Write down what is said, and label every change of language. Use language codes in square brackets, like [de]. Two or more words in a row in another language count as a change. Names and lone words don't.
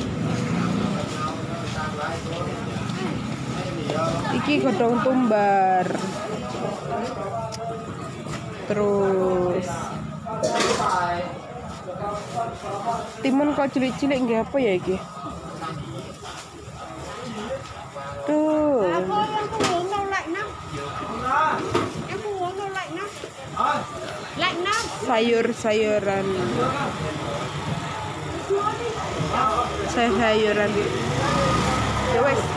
[jv] Iki godhong tumbar. Terus timun kok cilik-cilik nggih apa ya iki? Tuh. [vi] Em không uống đâu lạnh lắm. Em không uống đâu lạnh lắm. Lạnh lắm. [id] Sayur-sayuran. Sayuran. [jv] Ya wes.